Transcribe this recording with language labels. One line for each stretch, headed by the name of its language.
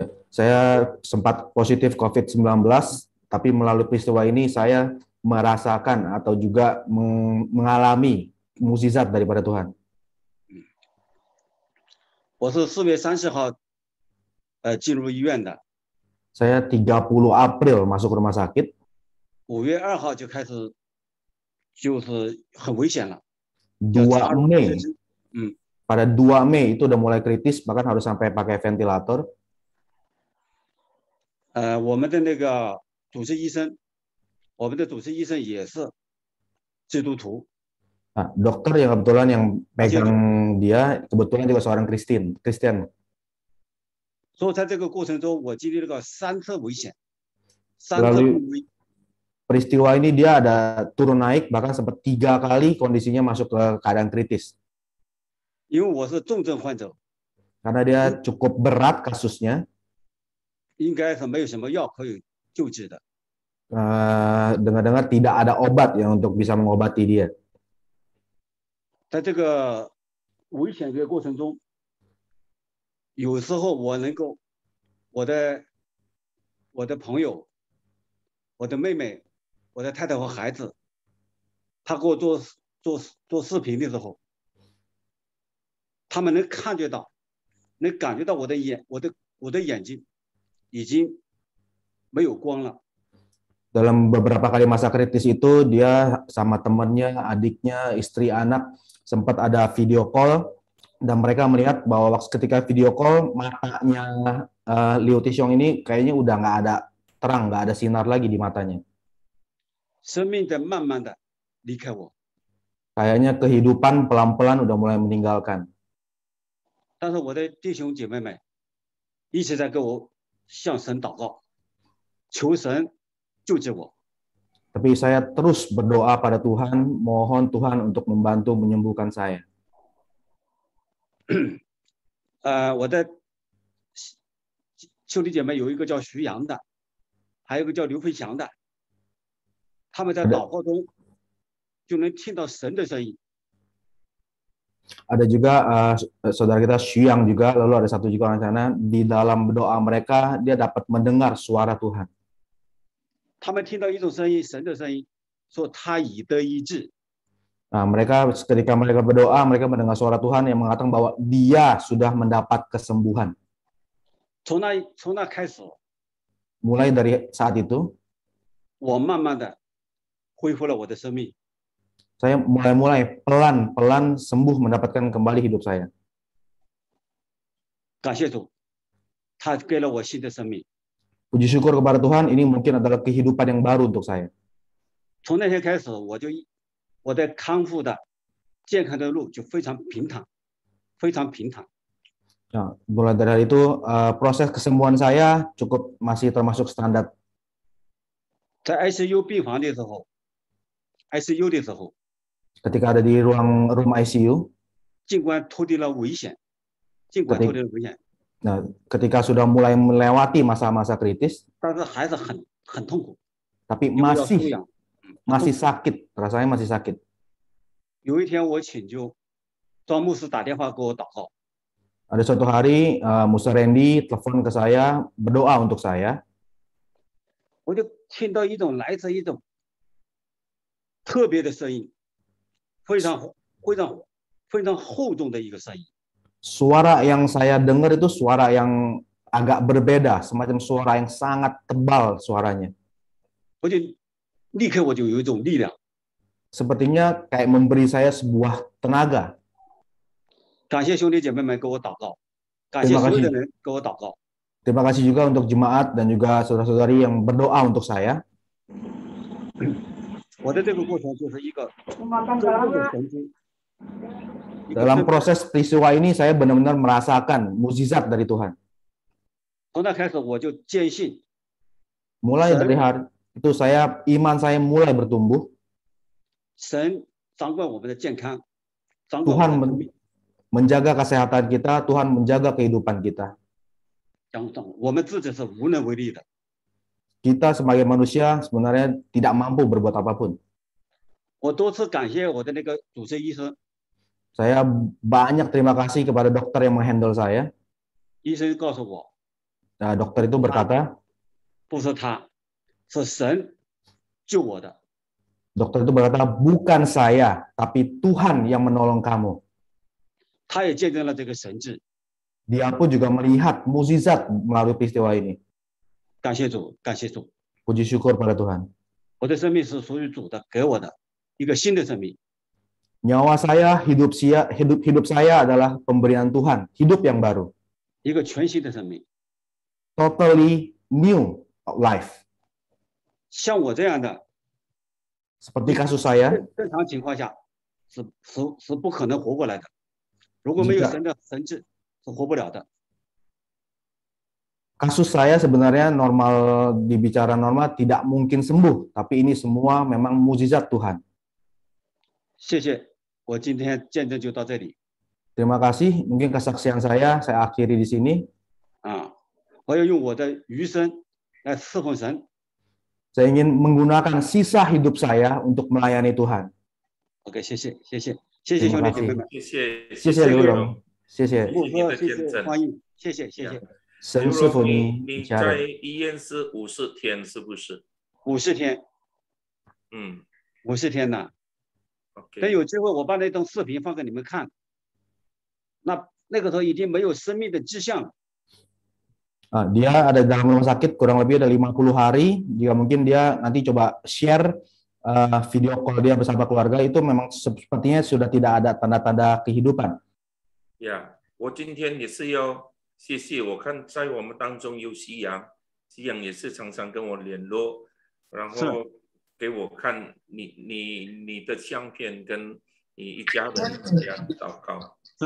Indonesian: Saya sempat positif COVID-19, tapi melalui peristiwa ini saya merasakan atau juga mengalami mukjizat daripada Tuhan.
Chinese: 我是4月30号进入医院的。
Indonesian: Saya 30 April masuk rumah sakit.
Chinese: 5月2号就开始，就是很危险了。
Indonesian: 2 Mei, pada 2 Mei itu udah mulai kritis, bahkan harus sampai pakai ventilator.
Chinese: 我们的那个主治医生，我们的主治医生也是基督徒。
Indonesian: Nah, dokter yang kebetulan yang pegang dia kebetulan juga seorang Kristen.
Chinese: 所以在这个过程中，我经历了个3次危险，3次
Indonesian: Melalui
Chinese: 病危。
Indonesian: peristiwa ini dia ada turun naik, bahkan sempat 3 kali kondisinya masuk ke keadaan kritis.
Chinese: 因为我是重症患者，
Indonesian: Karena dia cukup berat kasusnya.
Chinese: 应该是没有什么药可以救治的。
Indonesian: Dengar-dengar tidak ada obat yang untuk bisa mengobati dia.
Chinese: 在这个危险的过程中，有时候我能够，我的朋友、我的妹妹、我的太太和孩子，他给我做视频的时候，他们能看觉到，能感觉到我的眼睛已经没有光了。
Indonesian: Dalam beberapa kali masa kritis itu dia sama temannya, adiknya, istri, anak sempat ada video call dan mereka melihat bahwa ketika video call matanya Liu Tixiong ini kayaknya udah nggak ada terang, nggak ada sinar lagi di matanya.
Chinese: 生命的慢慢的离开我，
Indonesian: Kayaknya kehidupan pelan-pelan udah mulai meninggalkan.
Chinese: 但是我的弟兄姐妹们一直在给我向神祷告，求神救治我。
Indonesian: Tapi saya terus berdoa pada Tuhan, mohon Tuhan untuk membantu menyembuhkan saya.
Chinese: 我的兄弟姐妹有一个叫徐阳的，还有一个叫刘飞翔的，他们在祷告中就能听到神的声音。
Indonesian: Ada juga saudara kita Xu Yang juga, lalu ada satu juga orang sana di dalam doa mereka dia dapat mendengar suara Tuhan.
Chinese: 他们听到一种声音，神的声音，说他已得医治。
Indonesian: Nah, ketika mereka berdoa, mereka mendengar suara Tuhan yang mengatakan bahwa dia sudah mendapat kesembuhan.
Chinese: 从那开始，
Indonesian: Mulai dari saat itu,
Chinese: 我慢慢的恢复了我的生命。
Indonesian: saya mulai pelan-pelan sembuh, mendapatkan kembali hidup saya.
Chinese: 感谢主，他给了我新的生命。
Indonesian: Puji syukur kepada Tuhan, ini mungkin adalah kehidupan yang baru untuk saya.
Chinese: 从那天开始，我的康复的健康的路就非常平坦，非常平坦。
Indonesian: Nah, mulai dari hari itu proses kesembuhan saya masih termasuk standar.
Chinese: 在 ICU 病房的时候 ，ICU 的时候，
Indonesian: ketika ada di ruang ICU,
Chinese: 尽管脱离了危险，尽管脱离了危险，
Indonesian: nah, ketika sudah mulai melewati masa-masa kritis,
Chinese: 但是还是很痛苦，
Indonesian: tapi
Chinese: 因为要输氧。
Indonesian: masih sakit, rasanya masih sakit.
Chinese: 有一天我请求庄牧师打电话给我祷告，
Indonesian: Ada suatu hari Musa Randy telepon ke saya, berdoa untuk saya.
Chinese: 我就听到来自一种特别的声音，非常厚重的一个声音。
Indonesian: Suara yang saya dengar itu suara yang agak berbeda, semacam suara yang sangat tebal suaranya.
Chinese: 我就立刻有一种力量。
Indonesian: Sepertinya kayak memberi saya sebuah tenaga.
Chinese: 感谢兄弟姐妹们给我祷告，感谢所有的人给我祷告。
Indonesian: Terima kasih juga untuk jemaat dan juga saudara-saudari yang berdoa untuk saya.
Chinese: 我的这个过程就是一个真正的神迹。
Indonesian: Dalam proses peristiwa ini saya benar-benar merasakan mukjizat dari Tuhan.
Chinese: 从那开始我就坚信。
Indonesian: Mulai dari hari itu iman saya mulai bertumbuh.
Chinese: 神掌管我们的健康，
Indonesian: Tuhan menjaga kesehatan kita, Tuhan menjaga kehidupan kita.
Chinese: 我们自己是无能为力的。
Indonesian: Kita sebagai manusia sebenarnya tidak mampu berbuat apapun.
Chinese: 我多次感谢我的那个主治医生。
Indonesian: Saya banyak terima kasih kepada dokter yang menghandle saya.
Chinese: 医生告诉我，
Indonesian: dokter itu berkata,
Chinese: 不是他，是神救我的。
Indonesian: Dokter itu berkata, bukan saya, tapi Tuhan yang menolong kamu.
Chinese: 他也见证了这个神迹。
Indonesian: Dia pun juga melihat mukjizat melalui peristiwa ini.
Chinese: 感谢主，感谢主。
Indonesian: Puji syukur pada Tuhan.
Chinese: 我的生命是属于主的，给我的一个新的生命。
Indonesian: Nyawa saya, hidup saya adalah pemberian Tuhan, hidup yang baru.
Chinese: 一个全新的生命。
English: Totally new life.
Chinese: 像我这样的。
Indonesian: Seperti kasus saya,
Chinese: 正常情况下是不可能活过来的。如果没有神的神迹，是活不了的。
Indonesian: Kasus saya sebenarnya normal, dibicara normal tidak mungkin sembuh, tapi ini semua memang mukjizat Tuhan.
Chinese: 谢谢，我今天见证就到这里。
Indonesian: Terima kasih, mungkin kesaksian saya akhiri di sini.
Chinese: 我要用我的余生来侍奉神。
Indonesian: Saya ingin menggunakan sisa hidup saya untuk melayani Tuhan.
Chinese: Oke, 谢谢兄弟姐妹们，谢谢刘荣，谢谢。谢谢。神师傅你在医院是50天，是不是？50天。50天呢。等有机会我把那段视频放给你们看。那个时候已经没有生命的迹象了。
Indonesian: Dia ada dalam rumah sakit kurang lebih ada 50 hari. Jika mungkin dia nanti coba share video call dia bersama keluarga, itu memang sepertinya sudah tidak ada tanda-tanda kehidupan.
Chinese: Ya, 我今天也是要谢谢。我看在我们当中有西洋也是常常跟我联络，然后给我看你的相片跟你一家人这样祷告。